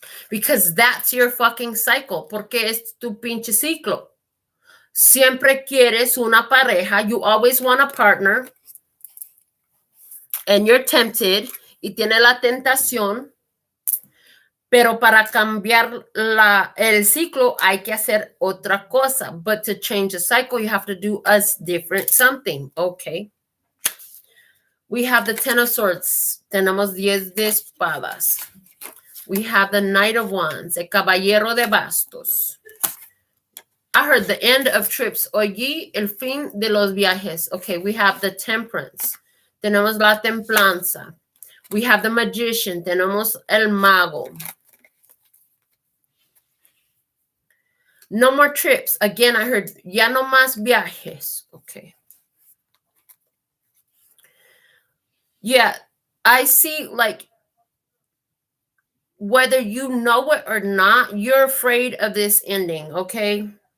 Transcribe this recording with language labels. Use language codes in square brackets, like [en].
[en] Because that's your fucking cycle. [es] Porque es tu pinche ciclo. Siempre quieres una pareja. [en] You always want a partner. And you're tempted. [es] Y tiene la tentación. Pero para cambiar el ciclo hay que hacer otra cosa. [en] But to change the cycle, you have to do a different something. Okay. We have the Ten of Swords. [es] Tenemos 10 de espadas. [en] We have the Knight of Wands. [es] El Caballero de Bastos. [en] I heard the end of trips. [es] Oí el fin de los viajes. [en] Okay, we have the Temperance. [es] Tenemos la Templanza. [en] We have the Magician. [es] Tenemos el Mago. [en] No more trips. Again, I heard [es] ya no más viajes. [en] Okay. Yeah, I see, like, whether you know it or not, you're afraid of this ending, okay?